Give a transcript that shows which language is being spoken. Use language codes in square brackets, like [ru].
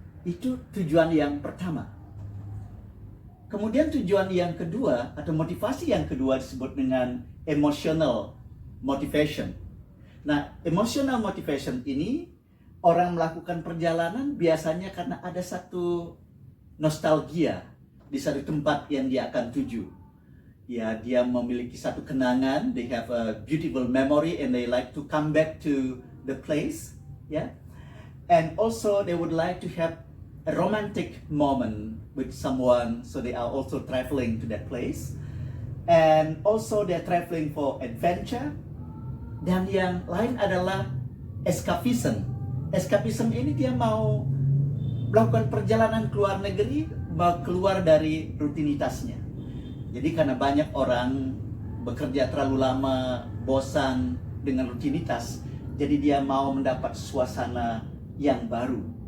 [id] Itu tujuan yang pertama. Kemudian tujuan yang kedua atau motivasi yang kedua disebut dengan emotional motivation. Nah, emotional motivation ini orang melakukan perjalanan biasanya karena ada satu nostalgia di satu tempat yang dia akan tuju. Ya, dia memiliki satu kenangan, [en] they have a beautiful memory and they like to come back to the place, ya. And also they would like to have a romantic moment with someone, so they are also traveling to that place. And also they're traveling for adventure. [id] Dan yang lain adalah escapism. Escapism ini dia mau melakukan perjalanan ke luar negeri, mau keluar dari rutinitasnya. Jadi karena banyak orang bekerja terlalu lama, bosan dengan rutinitas, jadi dia mau mendapat suasana yang baru.